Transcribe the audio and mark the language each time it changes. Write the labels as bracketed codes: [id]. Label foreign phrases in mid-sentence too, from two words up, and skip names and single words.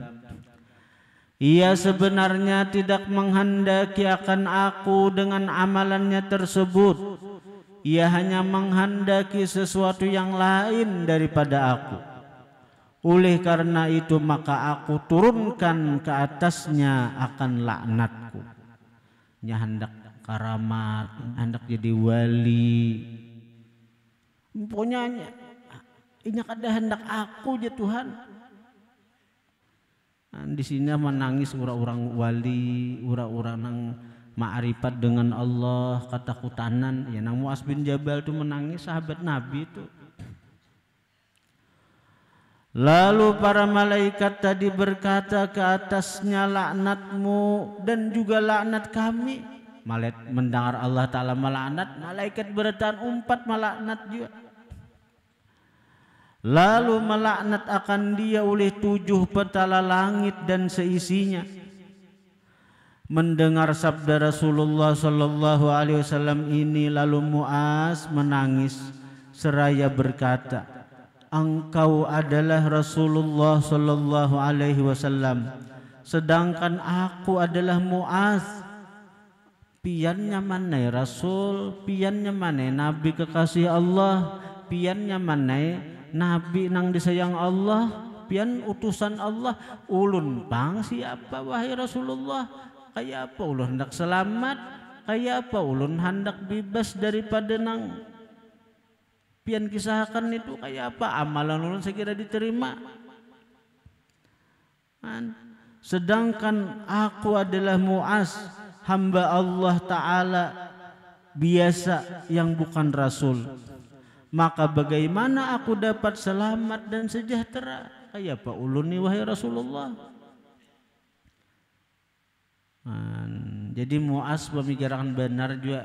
[id] Ia sebenarnya tidak menghendaki akan aku dengan amalannya tersebut. Ia hanya menghendaki sesuatu yang lain daripada aku. Oleh karena itu maka aku turunkan ke atasnya akan laknatku. [bjn] Nya hendak karamat, hendak jadi wali. Pokoknya ini kada hendak aku ya Tuhan. Di sini menangis orang-orang wali, orang-orang nang ma'rifat dengan Allah, ketakutanan. Ya nang Mu'az bin Jabal itu menangis, sahabat Nabi itu. [id] Lalu para malaikat tadi berkata, ke atasnya laknatmu dan juga laknat kami. Malaikat mendengar Allah Ta'ala melaknat, malaikat bertahan umpat melaknat juga. Lalu melaknat akan dia oleh 7 petala langit dan seisinya. Mendengar sabda Rasulullah [ar] صلى الله عليه وسلم [id] ini, lalu Mu'az menangis seraya berkata, engkau adalah Rasulullah [ar] صلى الله عليه وسلم, [id] sedangkan aku adalah Muaz. [bjn] Piannya mana Rasul, piannya mana Nabi kekasih Allah, piannya mana Nabi nang disayang Allah, pian utusan Allah. Ulun pang siapa wahai Rasulullah? Kayak apa ulun hendak selamat? Kayak apa ulun hendak bebas daripada nang pian kisahkan itu? Kayak apa amalan ulun sekira diterima? [id] Sedangkan aku adalah Muaz, hamba Allah Ta'ala biasa yang bukan Rasul. Maka bagaimana aku dapat selamat dan sejahtera? [bjn] Kayak apa ulun nih wahai Rasulullah? Jadi Muaz pemikiran benar juga.